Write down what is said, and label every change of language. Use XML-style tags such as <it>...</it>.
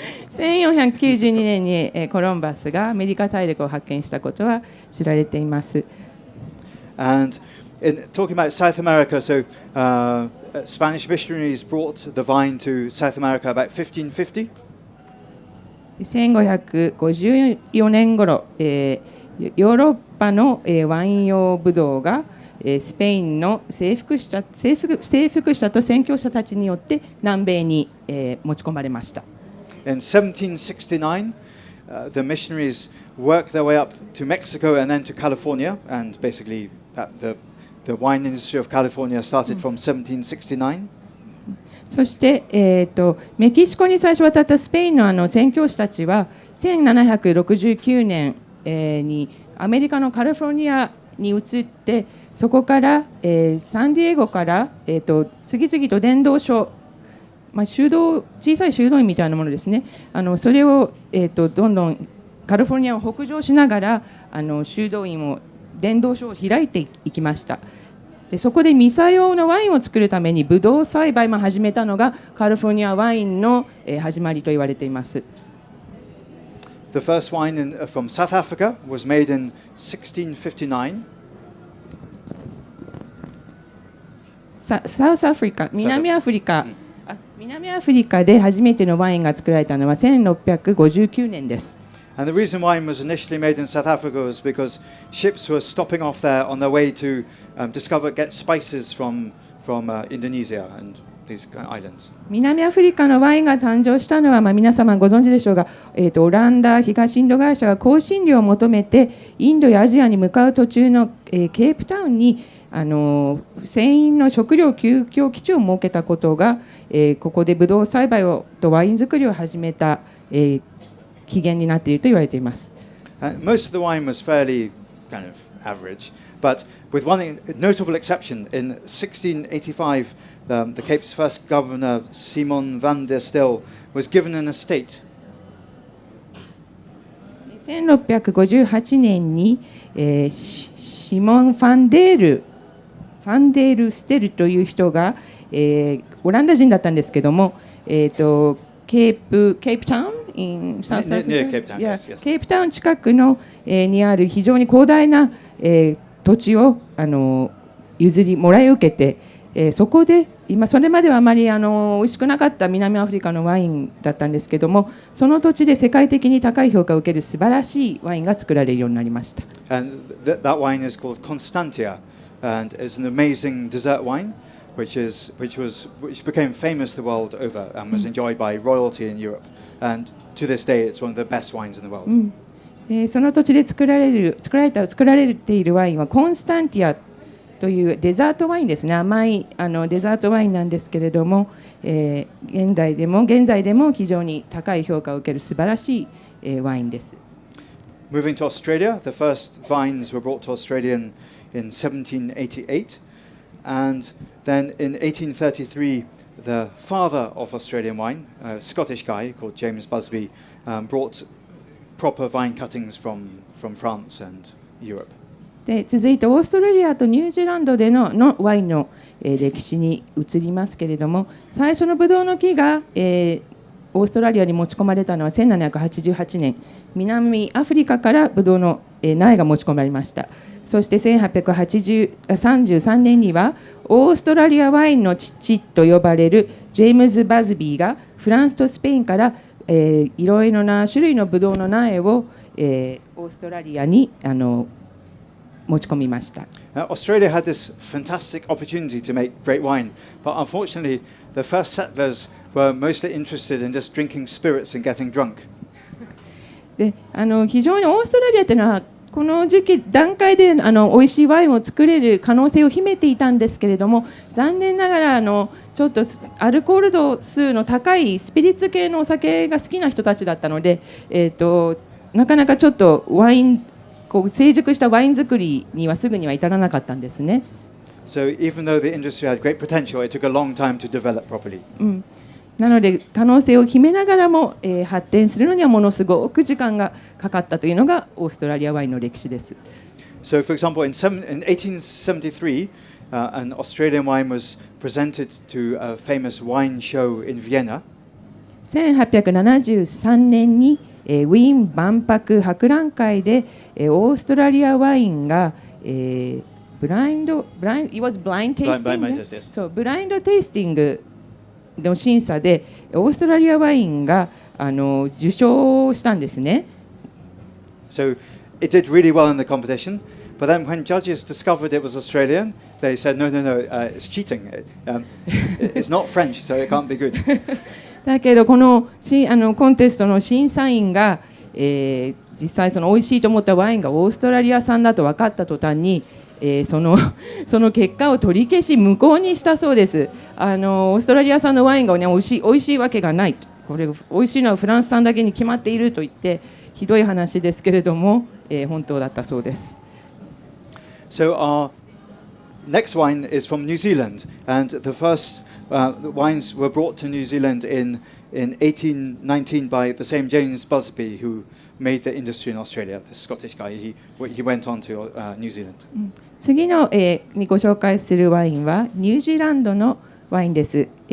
<ja>1492年にコロンバスがアメリカ大陸を発見したことは知られています。</ja> <en>And in talking about South America, so Spanish missionaries brought the vine to South America about 1550.</en> <ja>1554年頃、ヨーロッパの、ワイン用ブドウがスペインの征服者と宣教者たちによって南米に、持ち込まれました。</ja> <en>In 1769, the missionaries worked their way up to Mexico and then to California, and basically the wine industry of California started from 1769.</en> <ja>そして、メキシコに最初渡ったスペインの宣教師たちは1769年、にアメリカのカリフォルニアに移ってそこから、サンディエゴから、次々と伝道所、小さい修道院みたいなものですね、それを、どんどんカリフォルニアを北上しながら修道院を伝道所を開いていきました。でそこでミサ用のワインを作るためにブドウ栽培も始めたのがカリフォルニアワインの、始まりと言われています。</ja> <en>The first wine from South Africa was made in 1659.</en> <ja>サウスアフリカ、南アフリカで初めてのワインが作られたのは1659年です。</ja> <en>And the reason wine was initially made in South Africa was because ships were stopping off there on their way to get spices from Indonesia and these islands.</en> <ja>南アフリカのワインが誕生したのは、皆様ご存知でしょうが、オランダ東インド会社が香辛料を求めてインドやアジアに向かう途中の、ケープタウンに船員の食料休憩基地を設けたことが、ここでブドウ栽培とワイン作りを始めた、起源になっていると言われています。</ja> <en>Most of the wine was fairly kind of average, but with one notable exception, in 1685, the Cape's first governor, Simon van der Stel, was given an estate.</en> <ja>1658年に、シモン・ファンデール・ステルという人が、オランダ人だったんですけども、ケープタウン</ja> <en>in South Africa? Near Cape Town, Yeah, yes, yes.</en> <ja>ケープタウン近くの、にある非常に広大な、土地を譲りもらい受けて、そこで今それまではあまり美味しくなかった南アフリカのワインだったんですけども、その土地で世界的に高い評価を受ける素晴らしいワインが作られるようになりました。</ja> <en>And that wine is called Constantia, and it's an amazing dessert wine, which became famous the world over and was enjoyed by royalty in Europe. And to this day, it's one of the best wines in the world.</en> <ja>その土地で作られているワインはコンスタンティアというデザートワインですね。甘いデザートワインなんですけれども、現在でも非常に高い評価を受ける素晴らしい、ワインです。</ja> <en>Moving to Australia, the first vines were brought to Australia in 1788, and then in 1833, the father of Australian wine, a Scottish guy called James Busby, brought proper vine cuttings from France and Europe.</en> <ja>で続いてオーストラリアとニュージーランドでのワインの、歴史に移りますけれども、最初のブドウの木が、オーストラリアに持ち込まれたのは1788年、南アフリカからブドウの、苗が持ち込まれました。そして1833年にはオーストラリアワインの父と呼ばれるジェームズ・バズビーがフランスとスペインから、いろいろな種類のブドウの苗を、オーストラリアに持ち込みました。</ja> <en>Australia had this fantastic opportunity to make great wine, but unfortunately, the first settlers were mostly interested in just drinking spirits and getting drunk.</en> <ja>で非常にオーストラリアというのはこの段階で美味しいワインを作れる可能性を秘めていたんですけれども、残念ながらちょっとアルコール度数の高いスピリッツ系のお酒が好きな人たちだったので、なかなかちょっと成熟したワイン作りにはすぐには至らなかったんですね。</ja> <en>So even though the industry had great potential, it took a long time to develop properly.</en> <ja>なので可能性を秘めながらも、発展するのにはものすごく時間がかかったというのがオーストラリアワインの歴史です。</ja> <en>So, for example, in 1873, an Australian wine was presented to a famous wine show in Vienna.</en> <ja>1873年に、ウィーン万博博覧会で、オーストラリアワインが、</ja> <en>it was blind tasting、</en> <ja>そうブラインドテイスティングの審査でオーストラリアワインが受賞したんですね。</ja> <en>So it did really well in the competition, but then when judges discovered it was Australian, they said, no, it's cheating. It's not French, so it can't be good.</en> <ja>だけどこのコンテストの審査員が、実際その美味しいと思ったワインがオーストラリア産だと分かった途端に、その結果を取り消し無効にしたそうです。オーストラリア産のワインが、ね、美味しいわけがない、これ美味しいのはフランス産だけに決まっていると言ってひどい話ですけれども、本当だったそうです。</ja> <en>So our next wine is from New Zealand, and the first wines were brought to New Zealand in 1819 by the same James Busby who made the industry in Australia, the Scottish guy. He went on to New Zealand.</en> <ja>次の、にご紹介するワインはニュージーランドのワインです。</ja>